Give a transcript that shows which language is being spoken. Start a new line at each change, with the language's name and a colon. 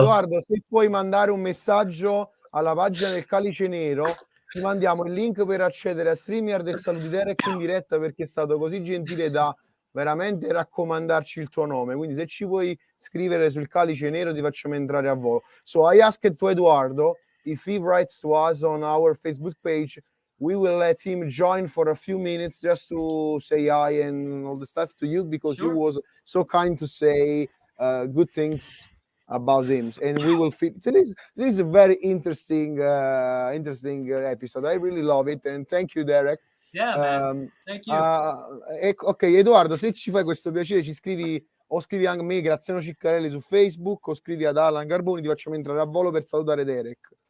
Italian: Eduardo, se puoi mandare un messaggio alla pagina del Calice Nero, ti mandiamo il link per accedere a StreamYard e saluti Derek in diretta, perché è stato così gentile da veramente raccomandarci il tuo nome. Quindi se ci puoi scrivere sul Calice Nero ti facciamo entrare a volo.
English: So I asked to Eduardo if he writes to us on our Facebook page. We will let him join for a few minutes just to say hi and all the stuff to you, because Sure. you was so kind to say good things about him, and we will fit. This is a very interesting episode. I really love it, and thank you, Derek. Yeah, man. Thank you.
Italian: Ok, Edoardo, se ci fai questo piacere, ci scrivi o scrivi anche a me, Graziano Ciccarelli, su Facebook, o scrivi ad Alan Garboni, ti facciamo entrare a volo per salutare Derek.